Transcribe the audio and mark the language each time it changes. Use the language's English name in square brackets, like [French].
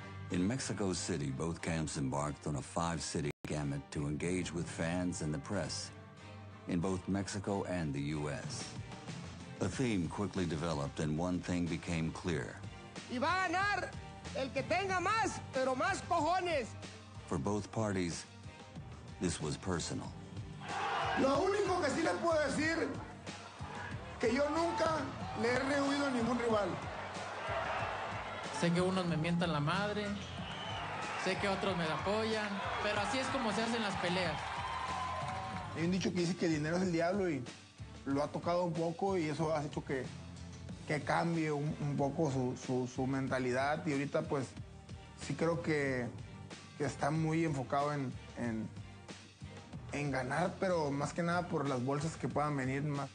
[English] In Mexico City, both camps embarked on a 5-city gamut to engage with fans and the press in both Mexico and the U.S. A theme quickly developed and one thing became clear. [Spanish] Y va a ganar el que tenga más, pero más cojones. [English] For both parties, this was personal. [Spanish] Lo único que sí les puedo decir que yo nunca le he rehuido a ningún rival. Sé que unos me mientan la madre, sé que otros me apoyan, pero así es como se hacen las peleas. Hay un dicho que dice que el dinero es el diablo y lo ha tocado un poco y eso ha hecho que cambie un poco su mentalidad y ahorita pues sí creo que está muy enfocado en ganar, pero más que nada por las bolsas que puedan venir más.